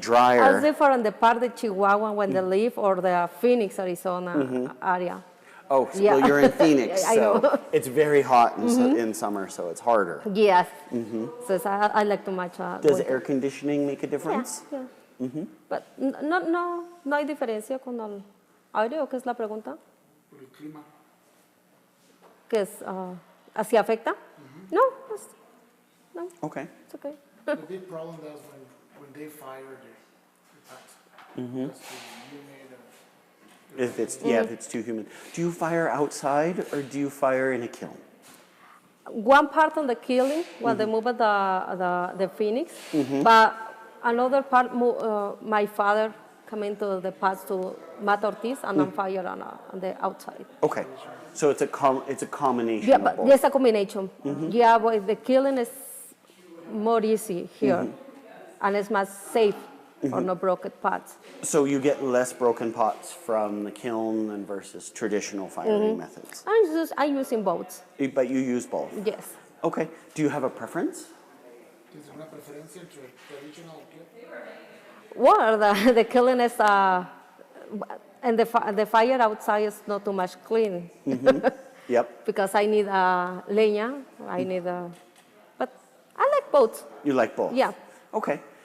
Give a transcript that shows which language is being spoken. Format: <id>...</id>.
<en>drier. different the part of Chihuahua when they live or the Phoenix, Arizona area. Oh, Yeah. well, you're in Phoenix, I know. so it's very hot in summer, so it's harder. Yes. So I like to match. Does air conditioning make a difference? Yeah.</en> <es>But no hay diferencia con el aire, ¿o qué es la pregunta? Por el clima. ¿Qué es? ¿Así afecta? No, no.</es> <en>Okay. It's okay. The big problem is when they fire the pots. It's too humid. If it's too humid. Do you fire outside or do you fire in a kiln? One part on the killing when they move the Phoenix, but another part, my father come into the pots to Mat Ortiz and I'm fire on the outside. Okay. So it's a combination Yeah, of but both. there's a combination. Yeah, but the killing is more easy here and it's much safe for no broken pots. So you get less broken pots from the kiln than versus traditional firing methods. I'm using both. But you use both. Yes. Okay. Do you have a preference?</en> <es>¿Tienes una preferencia entre traditional y</es> <en>Well, the killing is, and the fire outside is not too much clean. Yep. Because I need leña, I need but I like both. You like both? Yeah. Okay.</en>